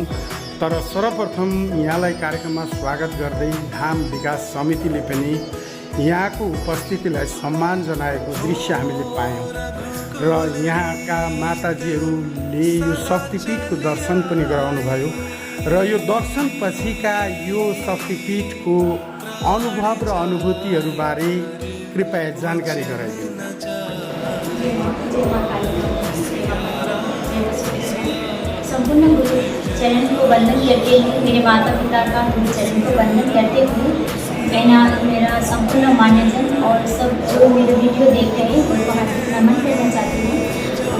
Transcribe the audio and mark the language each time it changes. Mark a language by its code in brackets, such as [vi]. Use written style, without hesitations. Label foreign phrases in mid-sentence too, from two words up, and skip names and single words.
[ne] तर सर्वप्रथम यहाँलाई कार्यक्रममा स्वागत गर्दै धाम विकास समितिले पनि यहाँको उपस्थितिलाई सम्मान जनाएको दृश्य हामीले पायौँ र यहाँका माताजीहरूले यो शक्तिपीठको दर्शन पनि गराउनुभयो र यो दर्शन पछिका यो शक्तिपीठको अनुभव र अनुभूतिहरूबारे कृपया जानकारी गराइदिनु। [hi] संपूर्ण गुरु चरण को वंदन करते हुए, मेरे माता पिता का गुरु चरण को वंदन करते हुए, मेरा संपूर्ण मान्यजन और सब जो मेरे वीडियो देख रहे हैं उनको हार्दिक नमन करना चाहती हूँ।